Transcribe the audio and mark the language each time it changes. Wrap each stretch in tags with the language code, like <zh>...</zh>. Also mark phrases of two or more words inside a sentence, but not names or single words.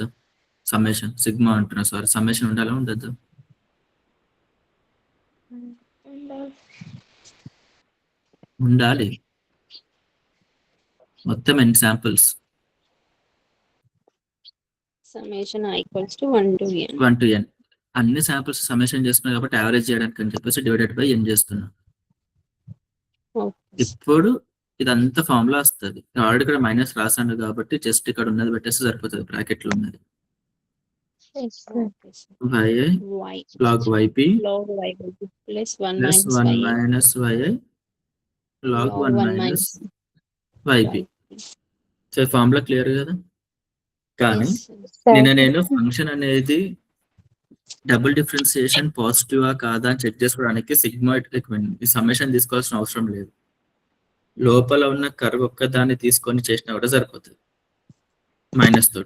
<en>summation sigma</en> <te>అంటున్నా, సారీ సమ్మేషన్ ఉండాలా ఉండద్దు? ఉండాలి. మొత్తం ఎన్ని శాంపిల్స్?</te> <en>summation I equals to 1 to n. 1 to n.</en> <te>అన్ని శాంపిల్స్ సమ్మేషన్ చేస్తున్నాం కాబట్టి యావరేజ్ చేయడానికి అని చెప్పేసి</te> <en>divided by n</en> <te>చేస్తున్నాం. ఇప్పుడు ఇదంతా ఫార్ములా వస్తుంది. ఆల్రెడీ ఇక్కడ మైనస్ రాసాను కాబట్టి జస్ట్ ఇక్కడ ఉన్నది పెట్టేస్తే సరిపోతుంది. బ్రాకెట్ లో ఉన్నది</te> <en>yes sir yi y log yp log y plus 1 plus minus 1 y minus yi log 1 minus yp.</en> <te>సో ఫార్ములా క్లియర్ కదా. కానీ నేను ఫంక్షన్ అనేది</te> <en>double differentiation</en> <te>పాజిటివా కాదా అని చెక్ చేసుకోవడానికి</te> <en>sigma summation</en> <te>తీసుకోవాల్సిన అవసరం లేదు. లోపల ఉన్న కర్వ్ ఒక్కదాన్ని తీసుకొని చేసినా కూడా సరిపోతుంది మైనస్ తోటి.</te>